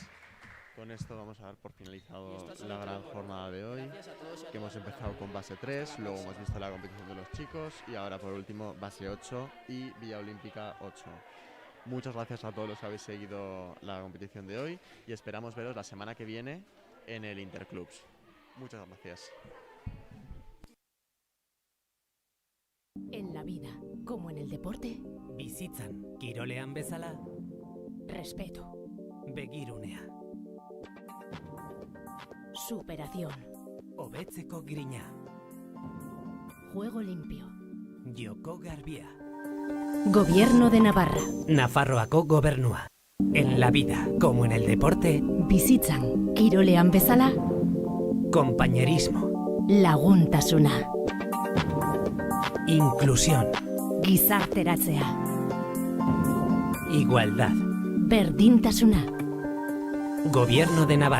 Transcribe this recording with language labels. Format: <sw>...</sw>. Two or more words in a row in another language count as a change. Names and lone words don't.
<es>Con esto vamos a dar por finalizado la gran jornada de hoy, que hemos empezado con base 3, luego hemos visto la competición de los chicos y ahora por último base 8 y vía olímpica 8. Muchas gracias a todos los que habéis seguido la competición de hoy y esperamos veros la semana que viene en el Interclubs. Muchas gracias. En la vida, como en el deporte,</es> <eu>Bizitzan, kirolean bezala,</eu> <es>respeto,</es> <eu>begirunea,</eu> <es>superación,</es> <eu>hobetzeko grina,</eu> <es>juego limpio.</es> <eu>joko garbia,</eu> <es>Gobierno de Navarra.</es> <eu>Nafarroako gobernua.</eu> <es>En la vida, como en el deporte,</es> <eu>Bizitzan, kirolean bezala,</eu> <es>compañerismo,</es> <eu>laguntasuna,</eu> <es>inclusión,</es> <eu>gizarteratzea,</eu> <es>igualdad.</es> <eu>berdintasuna,</eu> <es>Gobierno de Navarra.</es>